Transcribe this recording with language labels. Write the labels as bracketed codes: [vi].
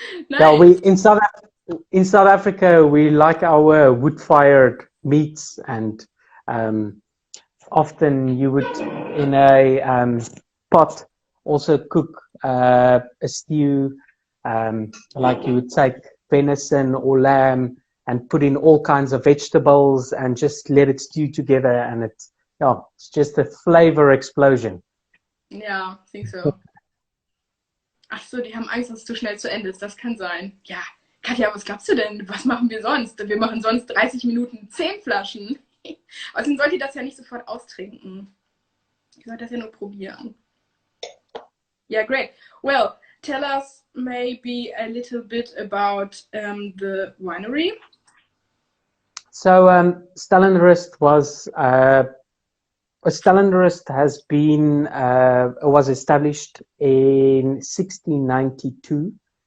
[en] Yeah, in South Africa we like our wood-fired meats, and often you would in a pot also cook a stew, like you would take venison or lamb and put in all kinds of vegetables and just let it stew together, and it's just a flavor explosion. Ja, I think so. [de] Ach so, die haben Angst, dass es zu schnell zu Ende ist. Das kann sein. Ja, Katja, was glaubst du denn? Was machen wir sonst? Wir machen sonst 30 Minuten 10 Flaschen. Außerdem sollt ihr das ja nicht sofort austrinken. Ihr sollt das ja nur probieren. [en] Yeah, great. Well, tell us maybe a little bit about the winery. So Stellenrust was established in 1692.